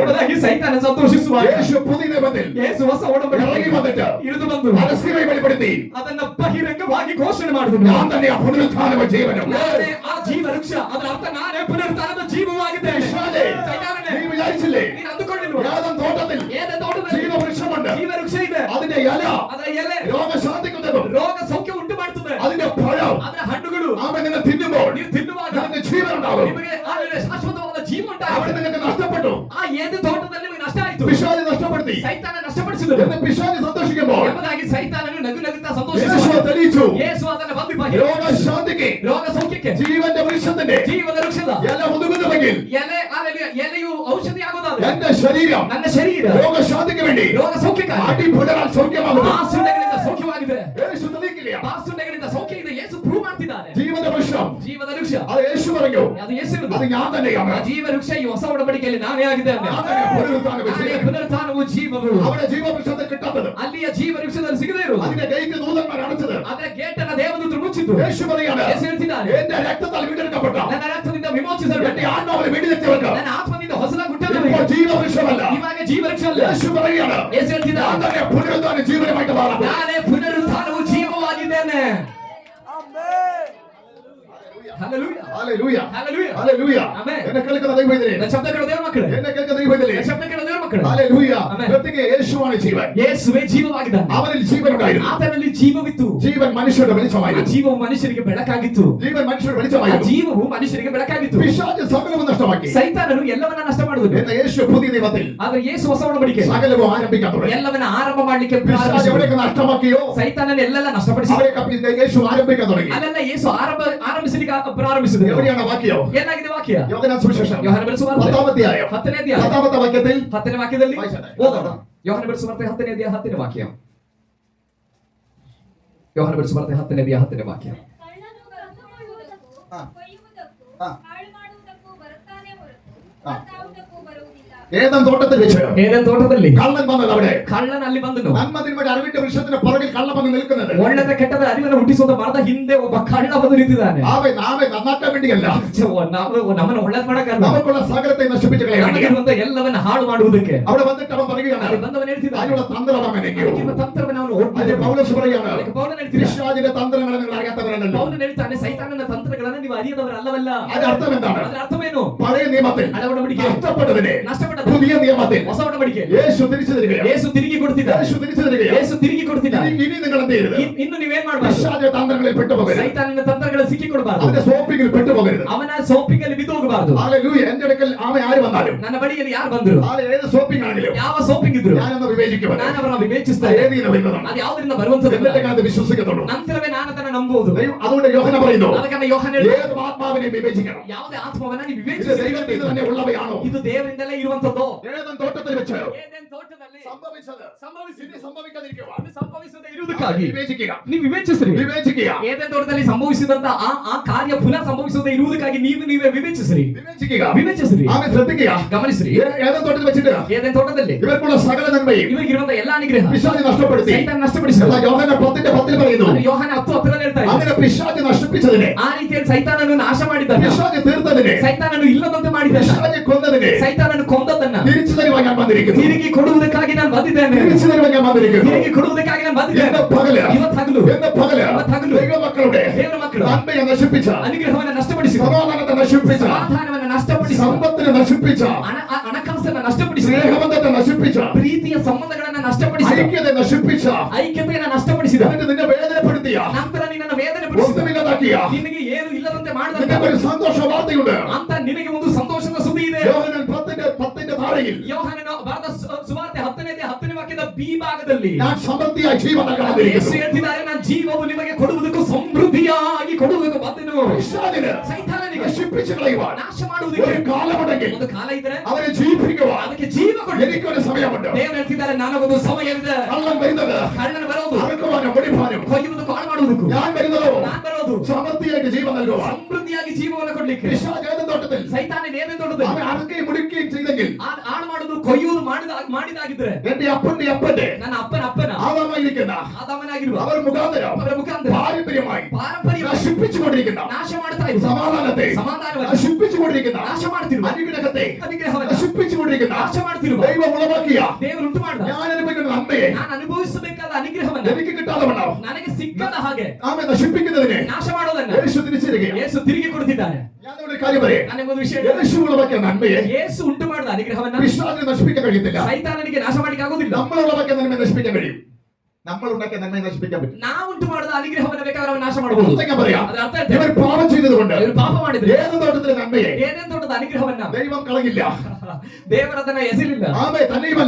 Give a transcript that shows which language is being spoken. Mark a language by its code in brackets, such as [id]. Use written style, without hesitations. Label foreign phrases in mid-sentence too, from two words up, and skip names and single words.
[kn] ಎಂಬುದಾಗಿ ಸೈತಾನ ಸಂತೋಷಿಸುವಾಗ [ml] യേശു പുതിയ നിയമത്തിൽ [kn] ಯೇಸು ಹೊಸ ಒಡಂಬಡಿಕೆ [ml] ഇറങ്ങി വന്നിട്ട് [kn] ಇಳಿದು ಬಂದು [ml] പരസ്യമായി വെളിപ്പെടുത്തി [kn] ಅದನ್ನ ಬಹಿರಂಗವಾಗಿ ಘೋಷಣೆ ಮಾಡಿದನು. [ml] ഞാൻ തന്നെ ആ പുനരുത്ഥാനവും ജീവനും. [kn] ನಾನೇ ಆ ಜೀವ ವೃಕ್ಷ, ಅದರ ಅರ್ಥ ನಾನೇ ಪುನರುತ್ಥಾನದ ಜೀವವಾಗಿದ್ದೇನೆ. [ml] പിശാചേ, [kn] ಸೈತಾನನೇ, [ml] നീ വിചാരിച്ചില്ലേ [kn] ನೀನು ಅಂದುಕೊಳ್ಳಿಲ್ವ [ml] ഏതൻ തോട്ടത്തിൽ [kn] ಏನೇ ತೋಟದಲ್ಲಿ [ml] ജീവവൃക്ഷമുണ്ട്, [kn] ಜೀವ ವೃಕ್ಷ ಇದೆ, [ml] അതിന്റെ ഇല [kn] ಅದರ ಎಲೆ [ml] രോഗശാന്തിക്കുന്നതും [kn] ರೋಗ ಸೌಖ್ಯ ಉಂಟು ಮಾಡುತ್ತದೆ, [ml] അതിന്റെ ഫലം [kn] ಅದರ ಹಣ್ಣುಗಳು [ml] അവൻ നിങ്ങൾ തിന്നുമ്പോൾ [kn] ನೀವು ತಿನ್ನುವಾಗ [ml] നിനക്ക് ജീവൻ ഉണ്ടാകും. [kn] ನಿಮಗೆ ಆಮೇಲೆ ಶಾಶ್ವತವಾದ ಜೀವ [ml] അവിടെ [kn] ಉಂಟಾಗುತ್ತೆ. [ml] നിനക്ക് നഷ്ടപ്പെട്ടു. [kn] ಆ ಏನೇ ತೋಟದಲ್ಲಿ ನಿಮಗೆ ನಷ್ಟ ಆಯ್ತು, [ml] പിശാച് നഷ്ടപ്പെടുത്തി [kn] ಸೈತಾನ ನಷ್ಟಪಡಿಸಿದರು [ml] എന്ന് പിശാച് സന്തോഷിക്കുമ്പോൾ [kn] ಎಂಬುದಾಗಿ ಸೈತಾನನು ನಗು ನಗುತ್ತಾ [ml] യേശു [kn] ಸಂತೋಷಿಸುವ [ml] തെളിയിച്ചു. [kn] ಯೇಸು ಅದನ್ನ ಬಂದು [ml] രോഗശാന്തിക്ക് [kn] ರೋಗ ಸೌಖ್ಯಕ್ಕೆ [ml] ജീവന്റെ വൃക്ഷത്തിന്റെ [kn] ಜೀವದ ವೃಕ್ಷದ [ml] ഇല ഒതുങ്ങുന്നുവെങ്കിൽ [kn] ಎಲೆ ಎಲೆಯು ಔಷಧಿ ಆಗೋದಾದ್ರೆ [ml] എന്റെ ശരീരം [kn] ನನ್ನ ಶರೀರ [ml] രോഗശാന്തിക്ക് വേണ്ടി [kn] ರೋಗ ಸೌಖ್ಯಕ್ಕಾಗಿ [ml] അടിപുടരാൻ സൗഖ്യമാകുന്നു. [kn] ಆಸುಂಡೆಗಳಿಂದ ಸೌಖ್ಯವಾಗಿದೆ. [ml] യേശു തെളിയിക്കുകയാണ്. [kn] ಆಸುಂಡೆಗಳಿಂದ ಸೌಖ್ಯ ಇದೆ. ಯೇಸು ಪ್ರೂವ್ ಮಾಡ್ತಿದ್ದಾನೆ. [ml] ജീവന്റെ വൃക്ഷം [kn] ಜೀವದ ವೃಕ್ಷ [ml] അത് യേശു പറഞ്ഞു, [kn] ಅದು ಯೇಸು ಇರುವುದು. [ml] അത് ഞാൻ തന്നെയാണ്. [kn] ಆ ಜೀವ ವೃಕ್ಷ ಈ ಹೊಸ ಒಡಂಬಡಿಕೆಯಲ್ಲಿ ನಾನೇ ಆಗಿದ್ದೇನೆ. [ml] ഞാൻ തന്നെ പുനരുത്ഥാനവും [kn] ನಾನೇ [ml] ജീവനും. [kn] ಪುನರುತ್ಥಾನವು ಜೀವವು. [ml] അവിടെ ജീവവൃക്ഷത്തെ കിട്ടാത്തത്, [kn] ಅಲ್ಲಿಯ ಜೀವ ವೃಕ್ಷದಲ್ಲಿ ಸಿಗದೇ ಇರುವುದು. [ml] അതിന്റെ ഗേറ്റ് ദൂതന്മാർ അടച്ചത്. [kn] ಅದರ ಗೇಟ್ ಅನ್ನ ದೇವದೂತರು ಮುಚ್ಚಿದ್ದು. [ml] യേശു പറയാണ്, [kn] ಯೇಸು ಹೇಳ್ತಿದ್ದಾನೆ, [ml] എന്റെ രക്തത്താൽ വീണ്ടെടുക്കപ്പെട്ട [kn] ನನ್ನ ರಕ್ತದಿಂದ ವಿಮೋಚಿಸಲ್ಪಟ್ಟ, [ml] എന്റെ ആത്മാവിനെ വീണ്ടെടുത്തവർക്ക് [kn] ನನ್ನ ಆತ್ಮದಿಂದ ಹೊಸದಾಗಿ [ml] ഇപ്പോൾ [kn] ಹುಟ್ಟದವರಿಗೆ [ml] ജീവവൃക്ഷമല്ല. [kn] ಇವಾಗ ಜೀವ ವೃಕ್ಷ ಅಲ್ಲ. [ml] യേശു പറയാണ്, [kn] ಯೇಸು [ml] ഞാൻ [kn] ಹೇಳ್ತಿದ್ದಾನೆ, [ml] തന്നെ പുനരുത്ഥാന ജീവനുമായിട്ട് മാറാം. [kn] ನಾನೇ ಪುನರುತ್ಥಾನವು ಜೀವವಾಗಿದ್ದೇನೆ. ಹಲ್ಲೆಲೂಯಾ, [ml] ഹല്ലേലൂയ, [kn] ಹಲ್ಲೆಲೂಯಾ, [ml] ഹല്ലേലൂയ. [kn] ಆಮೆನ್. [ml] എന്നെ കേൾക്കുന്ന ദൈവമേ, [kn] ನನ್ನ ಶಬ್ದ ಕೇಳೋ ದೇವರ ಮಕ್ಕಳೇ, [ml] എന്നെ കേൾക്കുന്ന ദൈവമേ, [kn] ನನ್ನ ಶಬ್ದ ಕೇಳೋ ದೇವರ ಮಕ್ಕಳು [ml] ഹല്ലേലൂയ. ആമേൻ. പ്രത്യേക യേശുവാണ് ജീവൻ. [kn] ಯೇಸುವೇ ಜೀವವಾಗಿದ್ದಾನೆ. [ml] അവനിൽ ജീവനുണ്ടായിരുന്നു. [kn] ಆತನಲ್ಲಿ ಜೀವವಿತ್ತು. [ml] ജീവൻ മനുഷ്യരുടെ [kn] ಆ [ml] വെളിച്ചമായിരുന്നു. [kn] ಜೀವವು ಮನುಷ್ಯರಿಗೆ ಬೆಳಕಾಗಿತ್ತು. [ml] ജീവൻ മനുഷ്യരുടെ [kn] ಆ [ml] വെളിച്ചമായിരുന്നു. [kn] ಜೀವವು ಮನುಷ್ಯರಿಗೆ ಬೆಳಕಾಗಿತ್ತು. [ml] പിശാച് സകലവും നഷ്ടമാക്കി. [kn] ಸೈತಾನನು ಎಲ್ಲವನ್ನ ನಷ್ಟ ಮಾಡುವುದು. [ml] എന്നാൽ യേശു പുതിയ നിയമത്തിൽ [kn] ಆದ್ರೆ ಯೇಸು ಹೊಸ ಒಡಂಬಡಿಕೆ [ml] സകലവും ആരംഭിക്കാൻ തുടങ്ങി. [kn] ಎಲ್ಲವನ್ನ ಆರಂಭ ಮಾಡ್ಲಿಕ್ಕೆ [ml] പിശാച് [kn] ಪ್ರಾರಂಭಿಸಿದ. [ml] എവിടെയൊക്കെ നഷ്ടമാക്കിയോ [kn] ಸೈತಾನನ ಎಲ್ಲೆಲ್ಲ ನಷ್ಟಪಡಿಸಿದ. [ml] അവിടെയൊക്കെ യേശു ആരംഭിക്കാൻ തുടങ്ങി. [kn] ಅಲ್ಲೆಲ್ಲ ಯೇಸು ಆರಂಭಿಸಲಿಕ್ಕೆ ಪ್ರಾರಂಭಿಸಿದ. [ml] എവിടെയാണ് വാക്യം? [kn] ಏನಾಗಿದೆ ವಾಕ್ಯ? [ml] യോഹന്നാൻ സുവിശേഷം [kn] ಯೋಹಾನ ಬರೆದ ಸುವಾರ್ತೆ [ml] 10ാം അധ്യായം [kn] 10ನೇ ಅಧ್ಯಾಯ [ml] 10ാമത്തെ വാക്യത്തിൽ [kn] 10ನೇ ವಾಕ್ಯದಲ್ಲಿ [ml] വായിച്ചോട്ടെ. [kn] ಓದೋಣ. ಯೋಹಾನ ಬರೆದ ಸುವಾರ್ತೆ 10ನೇ ಅಧ್ಯಾಯ 10ನೇ ವಾಕ್ಯ. ಯೋಹಾನ ಬರೆದ ಸುವಾರ್ತೆ 10ನೇ ಅಧ್ಯಾಯ 10ನೇ ವಾಕ್ಯ. ಕಳ್ಳನು ಕತ್ತುಕೊಳ್ಳುವುದಕ್ಕೂ, ಕೊಯ್ಯುವುದಕ್ಕೂ, ಆ. ಹಾಳು ಮಾಡುವುದಕ್ಕೂ ಬರುತ್ತಾನೆ ಹೊರತು ಆ. ಕತ್ತಾವುದಕ್ಕೂ ಬರುವುದಿಲ್ಲ. [ml] ഏദൻ തോട്ടത്തിൽ വെച്ച് [kn] ಏದೆನ್ ತೋಟದಲ್ಲಿ [ml] കള്ളൻ വന്നത് അവിടെ. [kn] ಕಳ್ಳನ ಅಲ್ಲಿ ಬಂದನು. [ml] നന്മതിന്മയുടെ അറിവിന്റെ വൃക്ഷത്തിന് പുറകിൽ കള്ള വന്ന് നിൽക്കുന്നത്. [kn] ಒಳ್ಳೆದ ಕೆಟ್ಟದ ಅರಿವನ್ನು ಹುಟ್ಟಿಸುವ ಮರದ ಹಿಂದೆ ಒಬ್ಬ ಕಳ್ಳ ಬಂದು ನಿಂತಿದ್ದಾನೆ. [ml] നാമെ നന്നാക്കാൻ വേണ്ടിയല്ല, [kn] ನಮ್ಮನ್ನು ಒಳ್ಳೇದ್ ಮಾಡಕ್ಕಲ್ಲ, [ml] നമുക്കുള്ള സകലത്തെ നശിപ്പിച്ചു കളയാൻ വേണ്ടിയാ. [kn] ನಮಗಿರುವಂತ ಎಲ್ಲವನ್ನ ಹಾಳು ಮಾಡುವುದಕ್ಕೆ. [ml] അവിടെ വന്നിട്ട് അവൻ പറയുകയാണ്, [kn] ಅಲ್ಲಿ ಬಂದವನು ಹೇಳ್ತಿದ್ದಾನೆ, [ml] അതിനുള്ള തന്ത്രം അവൻ എങ്ങനെയോ. [kn] ಅದಕ್ಕಿರುವ ತಂತ್ರವನ್ನು ಅವನು [ml] അതിന് [kn] ಒಡ್ಡಿದ್ದಾನೆ. [ml] പൗലോസ് പറയാണ്, [kn] ಅದಕ್ಕೆ ಪೌಲನು ಹೇಳ್ತಿದ್ದಾನೆ, [ml] പിശാചിന്റെ തന്ത്രങ്ങളെ നിങ്ങൾ അറിയാത്തവരാണല്ലോ. [kn] ಪೌಲನು ಹೇಳ್ತಾನೆ, ಸೈತಾನನ ತಂತ್ರಗಳನ್ನು ನೀವು ಅರಿಯದವರಲ್ಲವಲ್ಲ. [ml] അതിന്റെ അർത്ഥം എന്താണ്? [kn] ಅದರ ಅರ್ಥವೇನು? [ml] പഴയ നിയമത്തിൽ [kn] ಹಳೆ ಒಡಂಬಡಿಕೆ [ml] നഷ്ടപ്പെട്ടതിനെ [kn] ನಷ್ಟಪಟ್ಟದ್ದು [ml] പുതിയ നിയമത്തിൽ [kn] ಹೊಸ ಒಡಂಬಡಿಕೆ [ml] യേശു തിരിച്ചു തരികയാണ്. [kn] ಯೇಸು ತಿರುಗಿ ಕೊಡ್ತಿದ್ದಾನೆ. [ml] യേശു തിരിച്ചു തരികയാണ്. [kn] ಯೇಸು ತಿರುಗಿ ಕೊಡ್ತಿದ್ದಾನೆ. [ml] ഇനി നിങ്ങൾ എന്ത് ചെയ്യരുത്? [kn] ಇನ್ನು ನೀವೇನ್ ಮಾಡಬಾರದು? [ml] പിശാചിന്റെ തന്ത്രങ്ങളിൽ പെട്ടുപോകരുത്. [kn] ಸೈತಾನನ ತಂತ್ರಗಳು ಸಿಕ್ಕಿಕೊಡಬಾರದು. [ml] അവന്റെ സോപ്പിങ്ങിൽ പെട്ടുപോകരുത്. [kn] ಅವನ ಸೋಪಿಂಗಲ್ಲಿ ಬಿದ್ದು ಹೋಗಬಾರದು. [ml] ഹല്ലേലൂയ. എന്റെ അടുക്കൽ ആമേ ആര് വന്നാലും, [kn] ನನ್ನ ಬಳಿಯಲ್ಲಿ ಯಾರು ಬಂದ್ರು, [ml] ഏത് സോപ്പിംഗ് ആണെങ്കിലും [kn] ಯಾವ ಸೋಪಿಂಗ್ ಇದ್ರು, [ml] ഞാനൊന്ന് വിവേചിക്കുവാൻ [kn] ನಾನು ಅವರನ್ನ ವಿವೇಚಿಸ್ತೇನೆ. [ml] ഏതിനെ വരുന്നതാണ് [kn] ಅದು ಯಾವ್ದ್ರಿಂದ ಬರುವಂತದ್ದು [ml] എന്നിട്ട് ഞാൻ അത് വിശ്വസിക്കത്തുള്ളൂ. [kn] ನಂತರವೇ ನಾನು ಅದನ್ನ ನಂಬುವುದು. [ml] അതുകൊണ്ട് യോഹന പറയുന്നു, [kn] ಅದಕ್ಕೆ ಯೋಹಾನ ಹೇಳ್ತಾನೆ, [ml] ഏത് ആത്മാവിനെ വിവേചിക്കണം. [kn] ಯಾವುದೇ ಆತ್ಮವನ್ನ ನೀವು [ml] ഇത് [kn] ವಿವೇಚಿಸಿ, [ml] ദൈവത്തിൽ തന്നെ ഉള്ളവയാണോ? [kn] ಇದು ದೇವರಿಂದಲೇ ಇರುವಂತದ್ದು. [ml] ഏതൻ തോട്ടത്തിൽ വെച്ച് [kn] ಏದೆನ್ ತೋಟದಲ್ಲಿ [ml] സംഭവിച്ചത് [kn] ಸಂಭವಿಸಿದೆ, [ml] ഇനി സംഭവിക്കാതിരിക്കുക. [kn] ಅದು ಸಂಭವಿಸದೆ ಇರುವುದಕ್ಕಾಗಿ [ml] വിവേചിക്കുക, [kn] ನೀವು ವಿವೇಚಿಸ್ರಿ. [ml] വിവേചിക്കുക, [kn] ಏದೆನ್ ತೋಟದಲ್ಲಿ ಸಂಭವಿಸಿದಂತ ಆ ಕಾರ್ಯ ಪುನಃ ಸಂಭವಿಸದೆ ಇರುವುದಕ್ಕಾಗಿ ನೀವೇ ವಿವೇಚಿಸ್ರಿ. [ml] വിവേചിക്കുക. [kn] ವಿವೇಚಿಸ್ರಿ, [ml] ആമേ ശ്രദ്ധിക്കുക. [kn] ಗಮನಿಸ್ರಿ. [ml] ഏതൻ തോട്ടത്തിൽ വെച്ചിട്ട് [kn] ಏದೆನ್ ತೋಟದಲ್ಲಿ [ml] ഇവർക്കുള്ള സകല നന്മയും [kn] ಇವರಿಗಿರುವಂತ ಎಲ್ಲಾ ಅನುಗ್ರಹ [ml] പിശാച് നഷ്ടപ്പെടുത്തി. [kn] ಸೈತಾನ ನಷ್ಟಪಡಿಸಿದ. [ml] എന്നാൽ യോഹന 10:10 പറയുന്നു, [kn] ಅದು ಯೋಹಾನ 10:10 ಹೇಳ್ತಾ ಇದೆ. [ml] അങ്ങനെ പിശാച് നഷ്ടപ്പിച്ചതിനെ, [kn] ಆ ರೀತಿಯಲ್ಲಿ ಸೈತಾನನು ನಾಶ ಮಾಡಿದ್ದಾನೆ, [ml] പിശാച് തീർത്തതിനെ, [kn] ಸೈತಾನನು ಇಲ್ಲದಂತೆ ಮಾಡಿದ್ದಾನೆ, [ml] പിശാച് കൊന്നതിനെ [kn] ಸೈತಾನನು ಕೊಂದದ್ದನ್ನ [ml] തിരിച്ചു തരുവാൻ ഞാൻ വന്നിരിക്കുന്നു. [kn] ತಿರುಗಿ ಕೊಡುವುದಕ್ಕಾಗಿ ನಾನು ಬಂದಿದ್ದೇನೆ. [ml] തിരിച്ചു തരുവാൻ ഞാൻ വന്നിരിക്കുന്നു. [kn] ತಿರುಗಿ ಕೊಡುವುದಕ್ಕಾಗಿ ನಾನು ಬಂದಿದ್ದೇನೆ. [ml] എന്റെ പകല്, [kn] ಇವತ್ತು ಹಗಲು, [ml] എന്റെ പകല് [kn] ಇವತ್ತು ಹಗಲು [ml] ദൈവമക്കളുടെ [kn] ದೇವರ ಮಕ್ಕಳು [ml] നന്മയെ നശിപ്പിച്ച, [kn] ಅನುಗ್ರಹವನ್ನು ನಷ್ಟಪಡಿಸಿದ, [ml] സമാധാനത്തെ നശിപ്പിച്ച, [kn] ಸಮಾಧಾನವನ್ನು ನಷ್ಟಪಡಿಸಿದ, [ml] സമ്പത്തിനെ നശിപ്പിച്ച, [kn] ಹಣಕಾಸನ್ನು ನಷ್ಟಪಡಿಸಿದ, [ml] സ്നേഹബന്ധത്തെ നശിപ്പിച്ച, [kn] ಪ್ರೀತಿಯ ಸಂಬಂಧಗಳನ್ನ ನಷ್ಟಪಡಿಸಿದ, [ml] ഐക്യത്തെ നശിപ്പിച്ച, [kn] ಐಕ್ಯತೆಯನ್ನು ನಷ್ಟಪಡಿಸಿದ, [ml] എന്നിട്ട് നിന്നെ വേദനപ്പെടുത്തിയ, [kn] ನಂತರ ನಿನ್ನನ್ನು ವೇದನೆ ಪಡಿಸಿದ, [ml] ഒന്നുമില്ലാതാക്കിയ, [kn] ನಿನಗೆ ಏನು ಇಲ್ಲದಂತೆ ಮಾಡಿದ [ml] നിനക്കൊരു സന്തോഷ വാർത്തയുണ്ട്. [kn] ಅಂತ ನಿನಗೆ ಒಂದು ಸಂತೋಷದ ಸುದ್ದಿ ಇದೆ. [ml] യോഹന്നാൻ 10:10 താഴെയിൽ [kn] ಯೋಹಾನನ ಬರೆದ ಸುವಾರ್ತೆ 10ನೇ ವಾಕ್ಯದ ಬಿ ಭಾಗದಲ್ಲಿ [ml] ഞാൻ സമൃദ്ധിയായി ജീവൻ നൽകാൻ [kn] ಯೇಸು [ml] വന്നിരിക്കുന്നു. [kn] ಹೇಳ್ತಿದ್ದಾರೆ, ನಾನು ಜೀವವು ನಿಮಗೆ ಕೊಡುವುದಕ್ಕೂ ಸಮೃದ್ಧಿಯಾಗಿ ಕೊಡುವುದಕ್ಕೂ ಬಂದೆನು. [ml] പിശാചിനെ [kn] ಸೈತಾನನಿಗೆ [ml] നശിപ്പിച്ചു കളയുവാൻ [kn] ನಾಶ ಮಾಡುವುದಕ್ಕೆ [ml] ഒരു കാലമുണ്ടെങ്കിൽ [kn] ಒಂದು ಕಾಲ ಇದ್ರೆ [ml] അവനെ ജീവിപ്പിക്കുവാൻ [kn] ಅದಕ್ಕೆ ಜೀವ ಕೊಡಿ. [ml] എനിക്കൊരു സമയമുണ്ട്. [kn] ದೇವರು ಹೇಳ್ತಿದ್ದಾರೆ, ನನಗೊಂದು ಸಮಯವಿದೆ. [ml] കള്ളൻ വരുന്നത് [kn] ಕಳ್ಳನ ಬರೋದು [ml] അറുക്കുവാനും വെടിപ്പാനും, [kn] ಕೊಯ್ಯುವುದಕ್ಕೂ ಹಾಳು ಮಾಡುವುದಕ್ಕೂ, [ml] ഞാൻ വരുന്നതോ [kn] ನಾನು ಬರೋದು [ml] സമൃദ്ധിയായിട്ട് ജീവൻ നൽകുവാൻ. [kn] ಸಮೃದ್ಧಿಯಾಗಿ ಜೀವವನ್ನು ಕೊಡ್ಲಿಕ್ಕೆ. [ml] പിശാച് ഏദൻ തോട്ടത്തിൽ [kn] ಸೈತಾನ ಏನೇನು ದೊಡ್ಡದು [ml] അവൻ അറുക്കുകയും മുടിക്കുകയും ചെയ്തെങ്കിൽ [kn] ಹಾಳು ಮಾಡುವುದು ಕೊಯ್ಯುವುದು ಮಾಡಿದಾಗಿದ್ರೆ [ml] എന്റെ അപ്പന്റെ അപ്പന്റെ [kn] ನನ್ನ ಅಪ್ಪನ [ml] ആദാമായിരിക്കുന്ന [kn] ಆದಾಮನಾಗಿರುವ [ml] അവർ മുഖാന്തരം [kn] ಅವರ ಮುಖಾಂತರ [ml] പാരമ്പര്യമായി [kn] ಪಾರಂಪರ್ಯ [ml] നശിപ്പിച്ചുകൊണ്ടിരിക്കുന്ന [kn] ನಾಶ ಮಾಡ್ತಾ ಇದ್ರು, [ml] സമാധാനത്തെ [kn] ಸಮಾಧಾನವನ್ನು [ml] നശിപ്പിച്ചുകൊണ്ടിരിക്കുന്ന [kn] ನಾಶ ಮಾಡ್ತಿರುವ, [ml] അനുഗ്രഹത്തെ [kn] ಅನುಗ್ರಹವನ್ನು [ml] നശിപ്പിച്ചുകൊണ്ടിരിക്കുന്ന [kn] ನಾಶ ಮಾಡ್ತಿರುವ [ml] ദൈവം ഉളവാക്കിയ [kn] ದೇವರು ಉಂಟು ಮಾಡಿದ, [ml] ഞാൻ അനുഭവിക്കുന്ന നന്മയെ [kn] ನಾನು ಅನುಭವಿಸಬೇಕಾದ ಅನುಗ್ರಹವನ್ನು [ml] എനിക്ക് കിട്ടാതെ വണ്ണം [kn] ನನಗೆ ಸಿಕ್ಕದ ಹಾಗೆ [ml] ആമെ നശിപ്പിക്കുന്നതിനെ [kn] ನಾಶ ಮಾಡೋದನ್ನ [ml] യേശു തിരിച്ചിരിക്കുകയാണ്. [kn] ಯೇಸು ತಿರುಗಿ ಕೊಡ್ತಿದ್ದಾನೆ. [ml] ഞാൻ ഒരു കാര്യം പറയാം, [kn] ನನಗೊಂದು ವಿಷಯ, [ml] യേശു ഉളവാക്കിയ നന്മയെ [kn] ಯೇಸು ಉಂಟು ಮಾಡಿದ ಅನುಗ್ರಹವನ್ನ [ml] പിശാചിന് നശിപ്പിക്കാൻ കഴിയത്തില്ല. [kn] ಸೈತಾನನಿಗೆ ನಾಶ ಮಾಡ್ಲಿಕ್ಕೆ ಆಗೋದಿಲ್ಲ. [ml] നമ്മൾ ഉളവാക്കിയ നന്മയെ നശിപ്പിക്കാൻ കഴിയും. നമ്മൾ ഉണ്ടാക്കിയ നന്മയെ നശിപ്പിക്കാൻ പറ്റും. [kn] ನಾವು ಉಂಟು ಮಾಡಿದ ಅನುಗ್ರಹವನ್ನ ಬೇಕಾದ್ರೆ ಅವನು ನಾಶ ಮಾಡಬಹುದು. [ml] ഞാൻ പറയാം, [kn] ಅದರ ಅರ್ಥ [ml] ഇവർ [kn] ಹೇಳ್ತೇನೆ, [ml] പാപം ചെയ്തതുകൊണ്ട് [kn] ಇವರು ಪಾಪ ಮಾಡಿದ್ರೆ [ml] ഏത് തോട്ടത്തിലെ നന്മയെ [kn] ಏನೇನ್ ದೊಡ್ಡದ ಅನುಗ್ರಹವನ್ನ [ml] ദൈവം കളഞ്ഞില്ല. [kn] ದೇವರದನ್ನ ಎಸೆಲಿಲ್ಲ. [ml] ആമേ തന്നെയുമല്ല,